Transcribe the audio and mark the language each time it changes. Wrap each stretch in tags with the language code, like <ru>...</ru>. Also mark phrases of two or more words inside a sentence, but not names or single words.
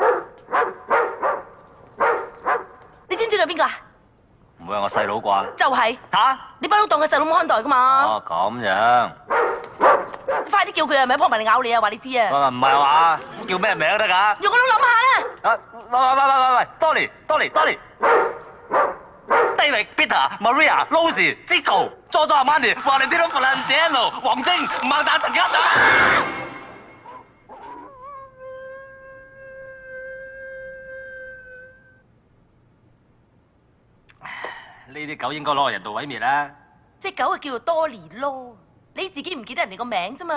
<yue>你知唔知佢邊個啊？唔會係我細佬啩？就係嚇！你不嬲當佢細佬咁看待噶嘛？哦，咁樣。你快啲叫佢啊，咪撲埋嚟咬你啊！話你知啊！唔係話叫咩名都得㗎？用個腦諗下啦！喂 ，Tony，David、Peter、Maria、Lucy、Zico、Giorgio Armani、Valentino Feliciano、黃晶、吳孟達、陳嘉上。呢啲狗應該攞去人道毀滅啦。隻狗啊叫做多尼咯，你自己唔記得人哋個名啫嘛？</yue>